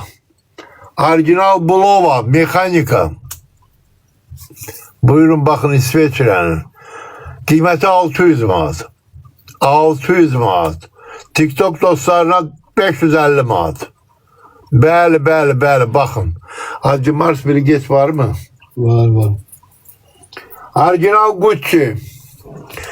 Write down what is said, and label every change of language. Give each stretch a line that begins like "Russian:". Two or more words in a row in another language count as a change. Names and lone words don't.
Azerbaijani: Orijinal Bulova mexanika. Buyurun baxın İsveçrənin. Qiyməti 600 manat. 600 manat. TikTok dostlarına 550 manat. Bəli, baxın. Hacı Mars biri geç var mı? Var. Orijinal Gucci.